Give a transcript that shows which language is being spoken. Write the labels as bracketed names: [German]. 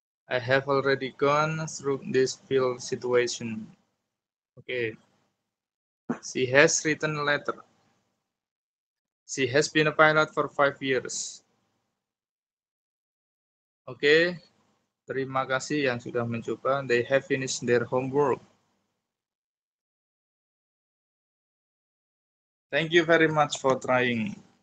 [English] I have already gone through this field situation. Okay. She has written a letter. She has been a pilot for 5 years. [Indonesian] Oke. Terima kasih yang sudah mencoba. [English] They have finished their homework. Thank you very much for trying.